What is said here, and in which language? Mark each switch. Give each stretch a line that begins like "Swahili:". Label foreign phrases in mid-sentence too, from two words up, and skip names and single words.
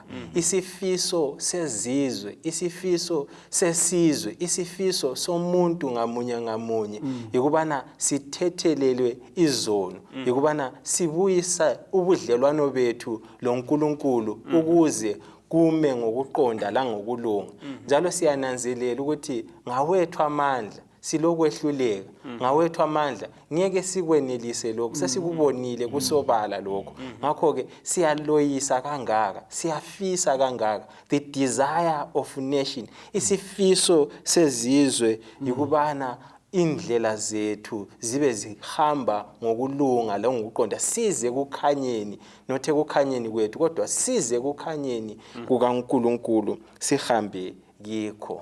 North Ndebele: Isifiso seZizwe, isifiso seSizwe, isifiso somuntu ngamunye ngamunye yikubana sithethelelwe izono, yikubana sibuyisa ubudlelwano bethu loNkulunkulu ukuze kume ngokuqonda la ngokulunga. Njalo siyananzelela ukuthi ngawethu amandla silokwehluleka, ngawethu amandla ngeke sikwenelise lokho, sesikubonile kusobala lokho. Ngakho ke siyaloyisa kangaka, siyafisa kangaka.
English: The desire of nation,
North Ndebele: isifiso sezizwe yikubana indlela zethu zibe zihamba ngokulunga la ngokuqonda, size kukhanyeni, nothe kukhanyeni kwethu kodwa size kukhanyeni kukaNkulunkulu, sihambe yikho.